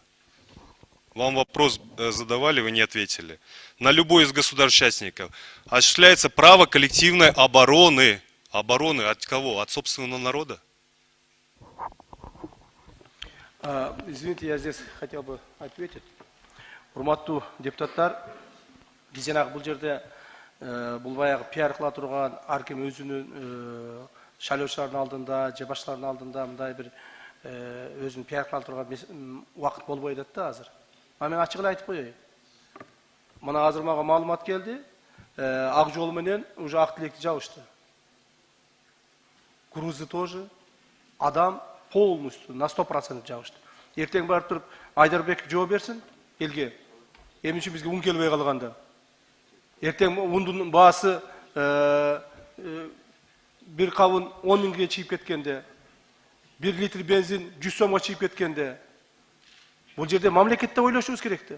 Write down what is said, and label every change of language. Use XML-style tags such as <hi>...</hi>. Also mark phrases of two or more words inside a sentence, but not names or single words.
<ru>Вам вопрос задавали, вы не ответили. На любой из государств-участников осуществляется право коллективной обороны. Обороны от кого? От собственного народа? Извините, я здесь хотел бы ответить.</ru> <ky>Урматтуу депутаттар, биз жанагы бул жерде бул баягы пиар кыла турган ар ким өзүнүн шайлоочулардын алдында, же башкалардын алдында мындай бир өзүнүн пиар кыла турган убакыт болбой атат да азыр. Аны мен ачык эле айтып коеюн. Мына азыр мага маалымат келди. Ак жол менен уже ак тилекти жабышты.</ky> <ru>Грузы тоже. Адам полностью на 100% жабышты.</ru> <ky>Эртең барып туруп Айдарбеков жооп берсин элге. Эмне үчүн бизге ун келбей калганда? Эртең ундун баасы бир кабын 10 миңге чыйып кеткенде, 1 литр бензин 100 сомго чыйып кеткенде, бул жерде мамлекетте ойлошубуз керек да.</ky>